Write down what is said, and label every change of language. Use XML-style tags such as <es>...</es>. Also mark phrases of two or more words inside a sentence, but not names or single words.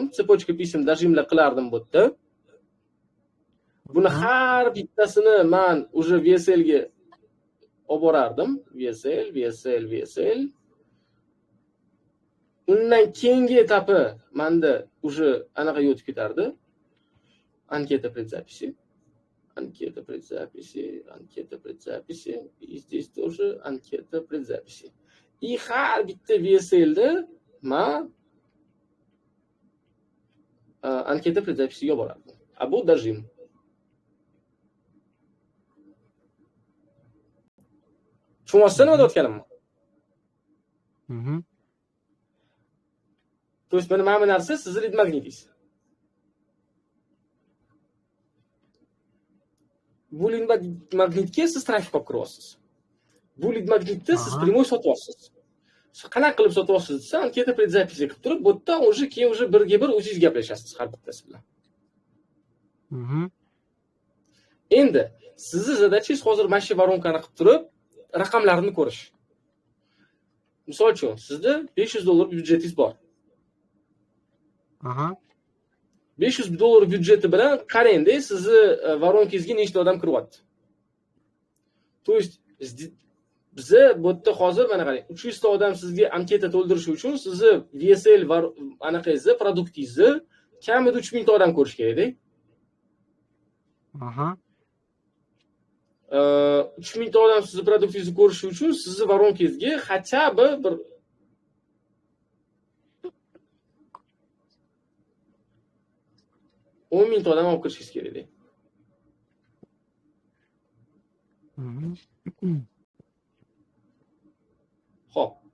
<ru>Цепочка писем</ru> <uz>dajimlar qilardim bu yerda. Buni har bittasini men o'sha VSL ga olib borardim. VSL. Undan keyingi etapi menda o'sha anaqa o'tib ketardi.</uz> <ru>Анкета предзаписи. И здесь тоже анкета предзаписи.</ru> <uz>И har bitta VSLda men</uz> <ru>анкета предзаписи</ru> <uz>borardim. Bu dajim. Tushunasizlar nima deyotganimni?</uz> <ru>То есть</ru> <uz>mana bu narsa sizni</uz> <en>lead magnetingiz.</en> <uz>Bu</uz> <en>lead magnitga</en> <uz>siz trafik olib kiryapsiz. Bu</uz> <en>lead magnitni</en> <uz>siz primoy sotyapsiz. Qanaqa qilib sotyapsiz desa,</uz> <ru>анкета предзаписи</ru> <uz>qilib turib, bu yerda уже keyin уже birga bir o'zingiz gaplashasiz har bittasi bilan. Endi sizni zadachangiz hozir mana shu voronkani qilib turib, raqamlarni ko'rish. Misol uchun, sizda $500 byudjetingiz bor. 500 dollar byudjeti bilan qarang-da, sizni voronkangizga nechta odam kiryapti.</uz> <ru>То есть</ru> <uz>biza bu yerda hozir mana qarang, 300 ta odam sizga anketa to'ldirish uchun sizni VSL va anaqangizni, produktingizni kamida 3000 ta odam ko'rish kerak-da. 3000 ta odam sizni produktingizni ko'rishi uchun sizni voronkangizga</uz> <ru>хотя бы</ru> <uz>bir 10,000 ta odam olib kirishingiz kerak-da. Xo'p.</uz>